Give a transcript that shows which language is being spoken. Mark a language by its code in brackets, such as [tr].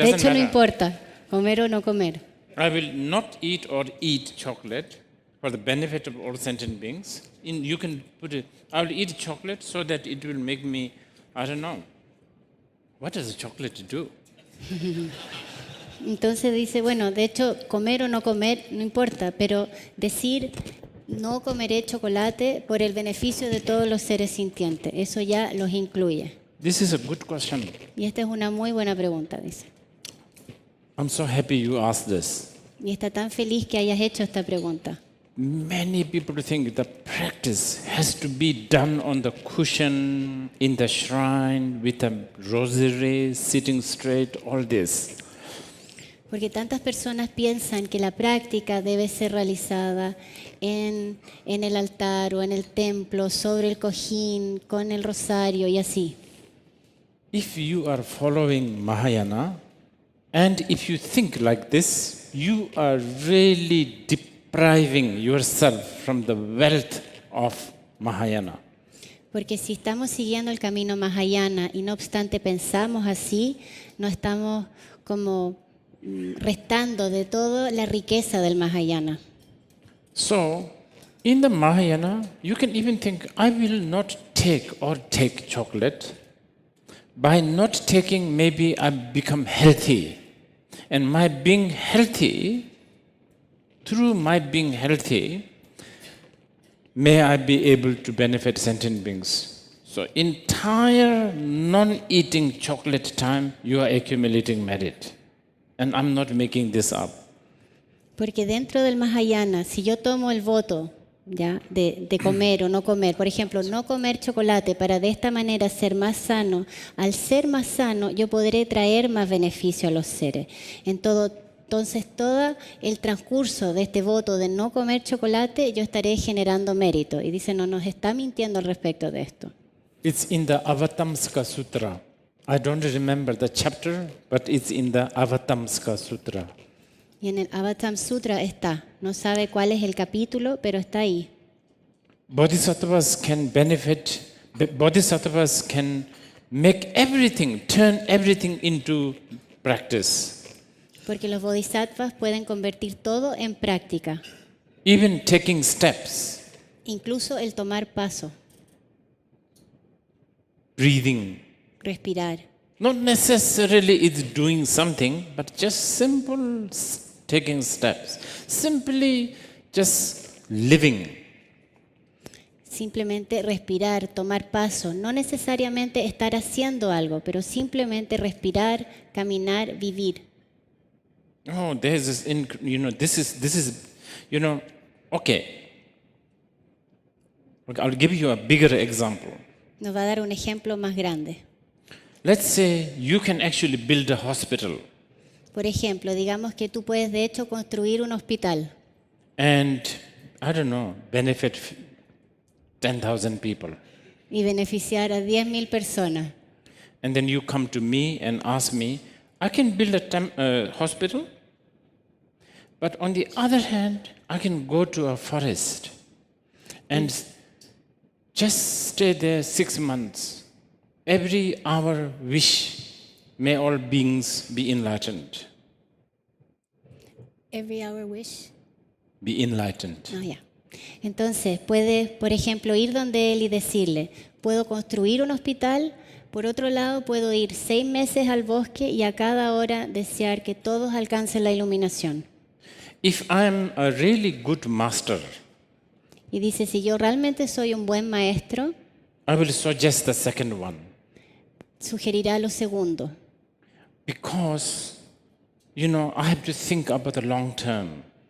[en] doesn't [es] hecho, no [en] matter. [es] importa, comer o no comer. [en] I will not eat or eat chocolate for the benefit of all sentient beings. You can put it, I will eat chocolate so that it will make me, I don't know. What does the chocolate do? [es] Entonces dice, bueno, de hecho, comer o no comer no importa, pero decir no comeré chocolate por el beneficio de todos los seres sintientes, eso ya los incluye. [en] This is a good question. [es] Y esta es una muy buena pregunta, dice. [en] I'm so happy you asked this. [es] Y está tan feliz que hayas hecho esta pregunta. [en] Many people think the practice has to be done on the cushion, in the shrine, with a rosary, sitting straight, all this. [es] Porque tantas personas piensan que la práctica debe ser realizada en el altar o en el templo, sobre el cojín, con el rosario y así. [en] If you are following Mahayana, and if you think like this, you are really depriving yourself from the wealth of Mahayana. [es] Porque si estamos siguiendo el camino Mahayana y no obstante pensamos así, no estamos como restando de toda la riqueza del Mahayana. [en] So, in the Mahayana, you can even think, I will not take chocolate. By not taking, maybe I become healthy. And my being healthy, through my being healthy, may I be able to benefit sentient beings. So, entire non-eating chocolate time, you are accumulating merit. And I'm not making this up. [es] Porque dentro del Mahayana, si yo tomo el voto ¿ya? De comer o no comer, por ejemplo, no comer chocolate para de esta manera ser más sano, al ser más sano yo podré traer más beneficio a los seres. Entonces, todo el transcurso de este voto de no comer chocolate, yo estaré generando mérito. Y dice, no nos está mintiendo al respecto de esto. [en] It's in the Avatamsaka Sutra. I don't remember the chapter, but it's in the Avatamsaka Sutra. [es] Y en el Avatam Sutra está. No sabe cuál es el capítulo, pero está ahí. [en] Bodhisattvas can benefit, bodhisattvas can make everything, turn everything into practice. [es] Porque los bodhisattvas pueden convertir todo en práctica, [en] even taking steps, [es] incluso el tomar paso, [en] breathing. [es] respirar. [en] Not necessarily it's doing something, but just simple taking steps. Simply just living. [es] Simplemente respirar, tomar paso, no necesariamente estar haciendo algo, pero simplemente respirar, caminar, vivir. [en] Oh, there's this, this is, okay. Okay, I'll give you a bigger example. [es] Nos va a dar un ejemplo más grande. [en] Let's say you can actually build a hospital [es] Por ejemplo, digamos que tú puedes de hecho construir un hospital [en] and, I don't know, benefit 10,000 people. [es] y beneficiar a 10.000 personas. [en] And then you come to me and ask me, I can build a hospital, but on the other hand, I can go to a forest and just stay there 6 months. Every hour wish, may all beings be enlightened. Every hour wish. Be enlightened. [es] No, ya. Entonces, puedes, por ejemplo, ir donde él y decirle, puedo construir un hospital, por otro lado, puedo ir 6 meses al bosque y a cada hora desear que todos alcancen la iluminación. [en] If I am a really good master, [es] Y dice, si yo realmente soy un buen maestro, [en] I will suggest the second one. [es] sugerirá lo segundo. [en] Because, I have to think about the long term.